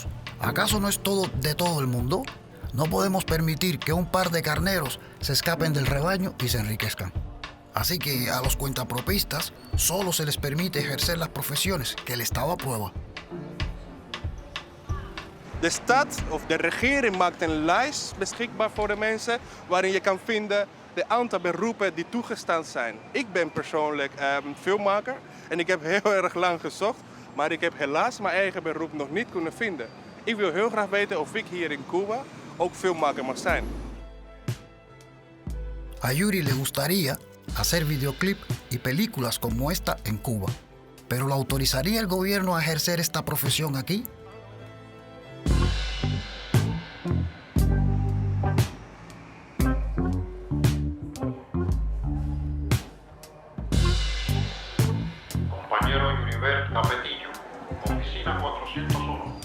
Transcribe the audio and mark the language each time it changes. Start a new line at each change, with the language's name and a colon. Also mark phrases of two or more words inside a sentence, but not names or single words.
Spanish: ¿Acaso no es todo de todo el mundo? No podemos permitir que un par de carneros se escapen del rebaño y se enriquezcan. Así que a los cuentapropistas solo se les permite ejercer las profesiones que el Estado aprueba.
Dutch: De staat of de regering maakt een lijst beschikbaar voor de mensen waarin je kan vinden de aantal beroepen die toegestaan zijn. Ik ben persoonlijk filmmaker en ik heb heel erg lang gezocht, maar ik heb helaas mijn eigen beroep nog niet kunnen vinden. Ik wil heel graag weten of ik hier in Cuba ook filmmaker mag zijn.
Spanish: A Yuri le gustaría hacer videoclip y películas como esta en Cuba, pero ¿lo autorizaría el gobierno a ejercer esta profesión aquí? Compañero Yuribert Capetillo, oficina 401.